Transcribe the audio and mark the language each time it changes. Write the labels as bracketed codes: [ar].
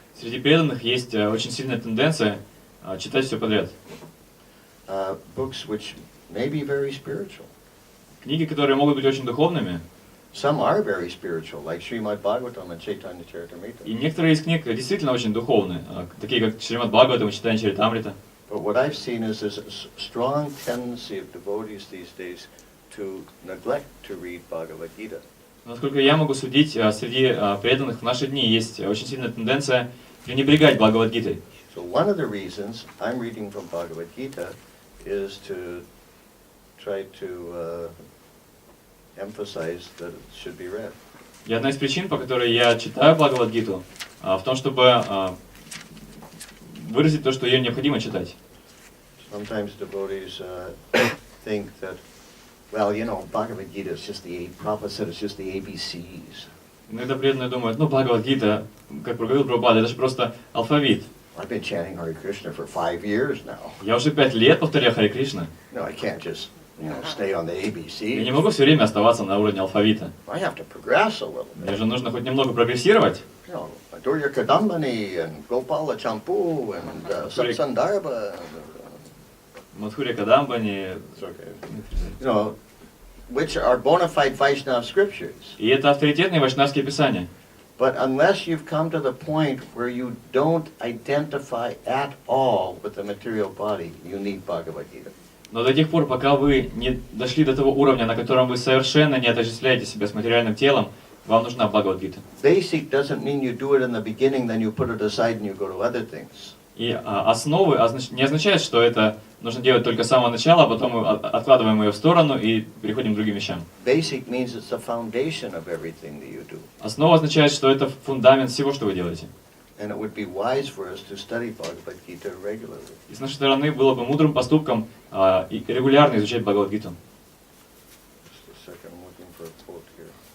[ru] Среди преданных есть очень сильная тенденция читать все подряд. [en] Books which may be very spiritual. [ru] Книги, которые могут быть очень духовными. [en] Some are very spiritual, like Srimad Bhagavatam and Chaitanya Charitamrita. [ru] И некоторые из книг действительно очень духовные, такие как Шримад Бхагаватам и Чайтанья Чаритамрита. [en] But what I've seen is there's a strong tendency of devotees these days to neglect to read Bhagavad Gita. [ru] Насколько я могу судить, среди преданных в наши дни есть очень сильная тенденция пренебрегать Бхагават-гитой. [en] So one of the reasons I'm reading from Bhagavad Gita is to try to emphasize that it should be read. [ru] И одна из причин, по которой я читаю Бхагават-гиту, в том, чтобы выразить то, что ее необходимо читать. [en] Sometimes devotees think that, well, you know, Bhagavad Gita is just the, Prabhupada said it's just the ABCs. [ru] Иногда преданные думают, ну, Бхагават-гита, как проговорил Прабхупада, это же просто алфавит. [en] I've been chanting Hare Krishna for 5 years now. [ru] Я уже 5 лет повторяю Харе Кришна. [en] No, I can't just, you know, stay on the [ru] Я не могу все время оставаться на уровне алфавита. [en] I have to progress a little [ru] Мне [en] bit. [ru] же нужно хоть немного прогрессировать. [en] You know, Adurya Kadambani and Gopala Champu and Satsandarbha. [ru] Мадхурья Кадамбани. [en] It's okay. You know, which are bona fide Vaishnava scriptures. [ru] И это авторитетные вайшнавские писания. [en] But unless you've come to the point where you don't identify at all with the material body, you need Bhagavad Gita. [ru] Но до тех пор, пока вы не дошли до того уровня, на котором вы совершенно не отождествляете себя с материальным телом, вам нужна Бхагават-гита. [en] Basic doesn't mean you do it in the beginning, then you put it aside and you go to other things. [ru] И основы не означает, что это нужно делать только с самого начала, а потом мы откладываем ее в сторону и переходим к другим вещам. [en] Basic means it's the foundation of everything that you do. [ru] Основа означает, что это фундамент всего, что вы делаете. [en] And it would be wise for us to study Bhagavad Gita regularly. [ru] И с нашей стороны было бы мудрым поступком и регулярно изучать Бхагават-гиту. [en] Just a second, I'm looking for a quote here.